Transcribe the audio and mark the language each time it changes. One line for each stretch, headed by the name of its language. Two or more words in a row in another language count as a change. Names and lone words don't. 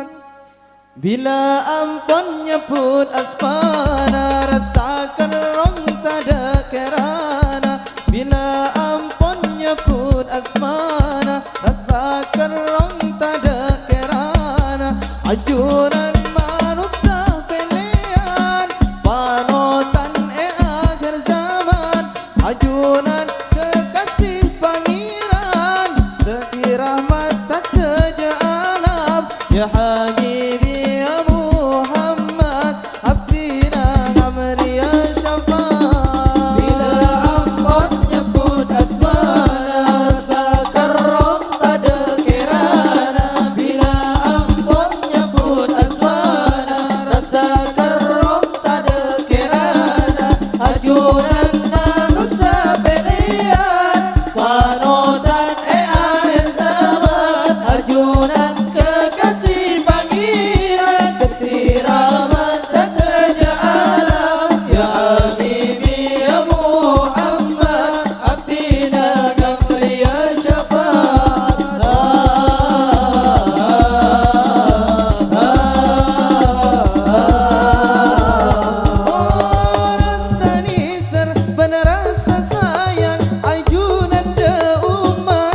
Madurese: Bila ampun nyebut asmana, rasakan rong tada kerana. Bila ampun nyebut asmana, rasakan rong tada kerana. Ajuran manusia pilihan, panutan akhir zaman. Ajunan kekasih pangeran, teti rahmat sateja alam.
Arabic: يا حبيبي يا محمد,
Madurese: abdina ngamri ya syafaat. Bila ampun nyebut asmana, rasakan rong tada kerana. Bila ampun nyebut asmana, rasakan rong tada kerana. Ajuran manusia pilihan, panutan akhir zaman. Ajunan kekasih pangeran, teti rahmat sateja alam.
Arabic: يا حبيبي يا محمد,
Madurese: abdina ngamri ya syafaat. Rasa nisar benar rasa sayang, ajunan de umat.